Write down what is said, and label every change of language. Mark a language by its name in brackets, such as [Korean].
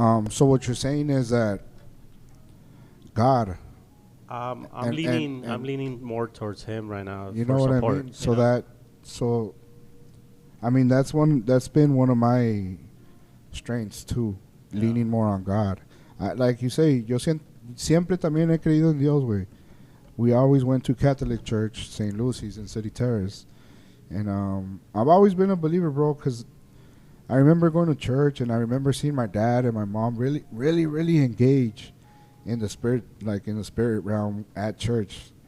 [English] So what you're saying is that God. I'm leaning more towards Him right now. You know what support, I mean? I mean, that's been one of my strengths too, leaning more on God. Like you say, [Spanish] yo siempre también he creído en Dios, güey. [English] We always went to Catholic Church, St. Lucy's in City Terrace, and I've always been a believer, bro, because I remember going to church, and I remember seeing my dad and my mom really, really, really engage in the spirit, like in the spirit realm at church.